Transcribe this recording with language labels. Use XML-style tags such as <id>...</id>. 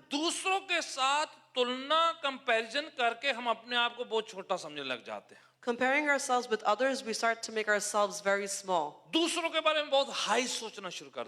<hi>दूसरों के साथ तुलना कंपैरिजन करके हम अपने आप को बहुत छोटा समझने लग जाते हैं.</hi> <en>Comparing ourselves with others, we start to make ourselves very small.</en> <hi>दूसरों के बारे में बहुत हाई सोचना शुरू कर</hi>